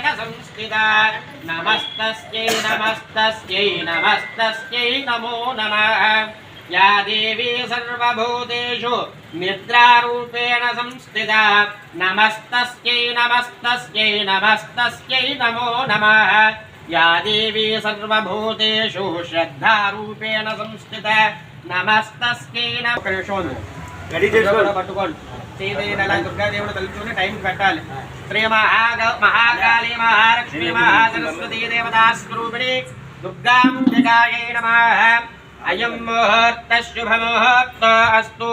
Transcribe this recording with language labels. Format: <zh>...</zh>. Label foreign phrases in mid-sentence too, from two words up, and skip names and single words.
<sa>संस्थिता नमस्तस्यै नमस्तस्यै नमस्तस्यै नमो नमः या देवी सर्वभूतेषु निद्रारूपेण संस्थिता नमस्तस्यै नमस्तस्यै नमस्तस्यै नमो नमः या देवी सर्वभूतेषु श्रद्धारूपेण संस्थिता नमस्तस्यै नमः</sa> <te>పట్టుకోండి శ్రీదేవి దుర్గాదేవుడు తలుచుకుని టైం పెట్టాలి.</te> <sa>శ్రీ మహాకాళీ మహాలక్ష్మి మహాసరస్వతీ దేవతా స్వరూపిణి దుర్గాంబికాయై నమః. అయం ముహూర్త శుభ ముహూర్త అస్తు.</sa>